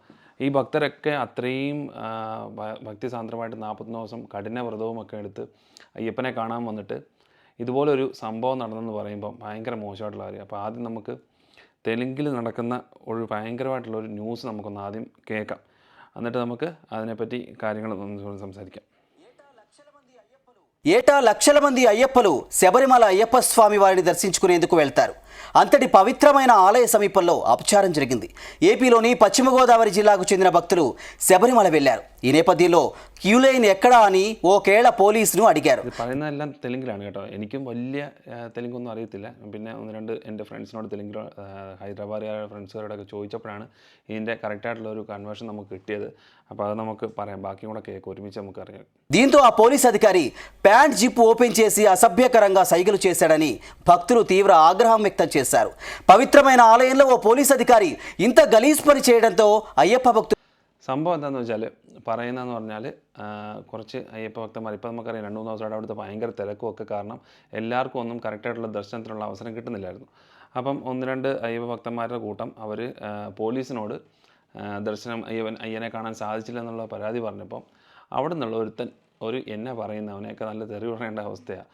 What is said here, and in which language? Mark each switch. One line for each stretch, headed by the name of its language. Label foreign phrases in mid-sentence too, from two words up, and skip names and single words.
Malayalam: ഈ ഭക്തരൊക്കെ അത്രയും ഭക്തിസാന്ദ്രമായിട്ട് 41 ദിവസം കഠിന വ്രതവുമൊക്കെ എടുത്ത് അയ്യപ്പനെ കാണാൻ വന്നിട്ട് ഇതുപോലൊരു സംഭവം നടന്നെന്ന് പറയുമ്പം ഭയങ്കര മോശമായിട്ടുള്ള കാര്യം. അപ്പോൾ ആദ്യം നമുക്ക് തെലുങ്കിൽ നടക്കുന്ന ഒരു ഭയങ്കരമായിട്ടുള്ളൊരു ന്യൂസ് നമുക്കൊന്ന് ആദ്യം കേൾക്കാം. എന്നിട്ട് നമുക്ക് അതിനെപ്പറ്റി കാര്യങ്ങൾ സംസാരിക്കാം.
Telugu: ఏటా లక్షల మంది అయ్యప్పలు శబరిమల అయ్యప్ప స్వామి వారిని దర్శించుకునేందుకు వెళ్తారు. అంతటి పవిత్రమైన ఆలయ సమీపంలో అపచారం జరిగింది. ఏపీలోని పశ్చిమ గోదావరి జిల్లాకు చెందిన భక్తులు శబరిమల వెళ్లారు. ఈ నేపథ్యంలో
English: queue line
Telugu: ఎక్కడా అని ఓ కేరళ పోలీసును అడిగారు.
Malayalam: പറയുന്നതെല്ലാം തെലുങ്കിലാണ് കേട്ടോ. എനിക്കും വലിയ തെലുങ്കൊന്നും അറിയത്തില്ല. പിന്നെ ഒന്ന് രണ്ട് എൻ്റെ ഫ്രണ്ട്സിനോട് തെലുങ്കിൽ, ഹൈദരാബാദിയായ ഫ്രണ്ട്സുകാരോടൊക്കെ ചോദിച്ചപ്പോഴാണ് ഇതിൻ്റെ കറക്റ്റായിട്ടുള്ളൊരു കൺവേർഷൻ നമുക്ക് കിട്ടിയത്. അപ്പോൾ അത് നമുക്ക് പറയാം, ബാക്കിയും കൂടെ കേൾക്കും, ഒരുമിച്ച് നമുക്ക് അറിയാം.
Telugu: దీంతో ఆ పోలీస్ అధికారి
English: pant zip open
Telugu: చేసి అసభ్యకరంగా సైగలు చేశాడని భక్తులు తీవ్ర ఆగ్రహం వ్యక్తం చేశారు. పవిత్రమైన ఆలయంలో ఓ పోలీస్ అధికారి ఇంత గలీజ్ పని చేయడంతో అయ్యప్ప భక్తులు
Malayalam: സംഭവം എന്താണെന്ന് വെച്ചാൽ, പറയുന്നതെന്ന് പറഞ്ഞാൽ കുറച്ച് അയ്യപ്പ ഭക്തന്മാർ, ഇപ്പോൾ നമുക്കറിയാം 2-3 ദിവസമായിട്ട് അവിടുത്തെ ഭയങ്കര തിരക്കും ഒക്കെ കാരണം എല്ലാവർക്കും ഒന്നും കറക്റ്റായിട്ടുള്ള ദർശനത്തിനുള്ള അവസരം കിട്ടുന്നില്ലായിരുന്നു. അപ്പം 1-2 അയ്യപ്പ ഭക്തന്മാരുടെ കൂട്ടം അവർ പോലീസിനോട് ദർശനം അയ്യനെ കാണാൻ സാധിച്ചില്ല എന്നുള്ള പരാതി പറഞ്ഞപ്പം അവിടെ നിന്നുള്ള എന്നെ പറയുന്ന അവനെയൊക്കെ നല്ല തെറി പറയേണ്ട അവസ്ഥയാണ്.